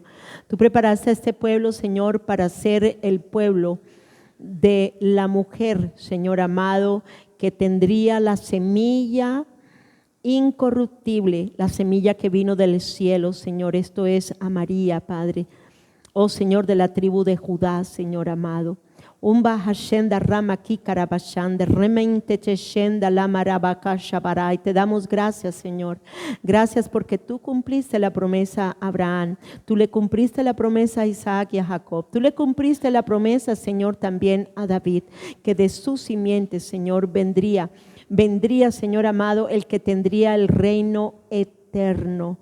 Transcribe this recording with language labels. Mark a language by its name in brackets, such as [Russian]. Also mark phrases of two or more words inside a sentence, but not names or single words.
[Spanish] Tú preparaste a este pueblo, Señor, para ser el pueblo de la mujer, Señor amado, que tendría la semilla incorruptible, la semilla que vino del cielo, Señor. Esto es a María, Padre. Oh Señor, de la tribu de Judá, Señor amado. Umba hashenda rama ki karabashanda remente cheshenda la marabaka shabarai. Te damos gracias, Señor. Gracias porque tú cumpliste la promesa a Abraham. Tú le cumpliste la promesa a Isaac y a Jacob. Tú le cumpliste la promesa, Señor, también a David, que de su simiente, Señor, vendría, Señor amado, el que tendría el reino eterno.